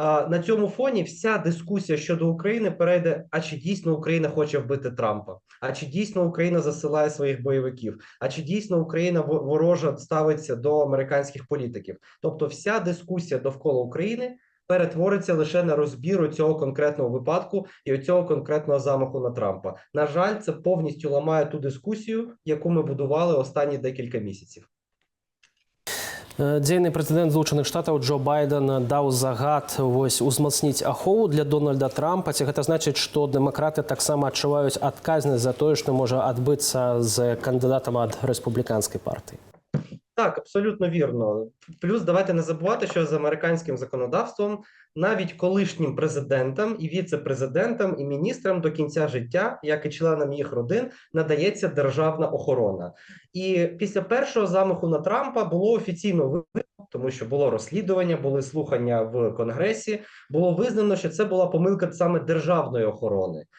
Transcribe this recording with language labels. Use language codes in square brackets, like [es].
[uk] На цьому фоні вся дискусія щодо України перейде, а чи дійсно Україна хоче вбити Трампа, а чи дійсно Україна засилає своїх бойовиків, а чи дійсно Україна ворожа ставиться до американських політиків. Тобто вся дискусія довкола України перетвориться лише на розбір цього конкретного випадку і цього конкретного замаху на Трампа. На жаль, це повністю ламає ту дискусію, яку ми будували останні декілька місяців. [be] Дзейны прэзідэнт Злучаных Штатаў Джо Байден даў загад узмацніць ахову для Дональда Трампа. Ці гэта значыць, што дэмакраты таксама адчуваюць адказнасць за тое, што можа адбыцца з кандыдатам ад рэспубліканскай партыі? [uk] Так, абсолютно вірно. Плюс давайте не забувати, що з американським законодавством навіть колишнім президентам і віце-президентам і міністрам до кінця життя, як і членам їх родин, надається державна охорона. І після першого замаху на Трампа було офіційно визнано, тому що було розслідування, були слухання в Конгресі, було визнано, що це була помилка саме державної охорони.